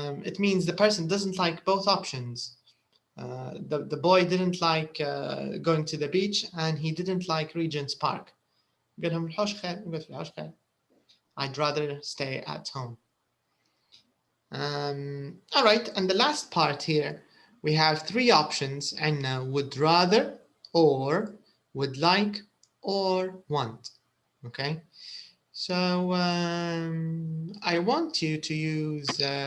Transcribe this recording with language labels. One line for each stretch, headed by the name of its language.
English: It means the person doesn't like both options. The boy didn't like going to the beach and he didn't like Regent's Park.
Arabic: قال لهم الحوش خير نقعد في الحوش خير.
English: I'd rather stay at home. All right, and the last part here, we have three options and would rather, or would like, or want. Okay, so I want you to use